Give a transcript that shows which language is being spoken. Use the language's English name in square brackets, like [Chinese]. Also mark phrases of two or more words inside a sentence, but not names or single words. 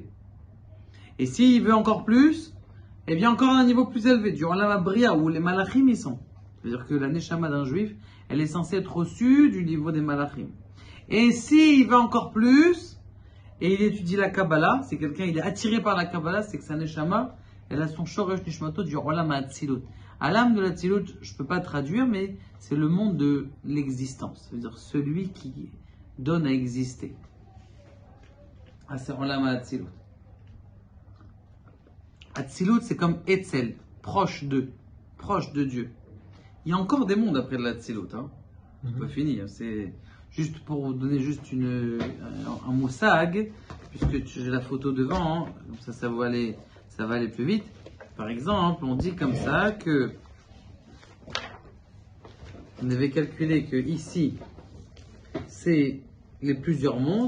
[French] Et s'il veut encore plus, eh bien encore un niveau plus élevé, du [Hebrew] עולם הבריאה, [French] où les malachim y sont. C'est-à-dire que la neshama d'un juif, elle est censée être au-dessus du niveau des malachim. Et s'il va encore plus, et il étudie la Kabbalah, c'est quelqu'un, il est attiré par la Kabbalah, c'est que sa neshama, elle a son [Hebrew] שורש נשמתו [French] du [Hebrew] עולם האצילות. [French] Alam de l'atzilut, je ne peux pas traduire, mais c'est le monde de l'existence. C'est-à-dire celui qui donne à exister. Ah, c'est [Hebrew] עולם האצילות. [French] Atzilut, c'est comme Etzel, proche de Dieu. Il y a encore des mondes après l'Atzilut, hein. C'est pas fini, hein. C'est juste pour vous donner juste un moussag, puisque j'ai la photo devant, hein. Comme ça va aller plus vite. Par exemple, on dit comme ça que on avait calculé que ici, c'est les plusieurs mondes.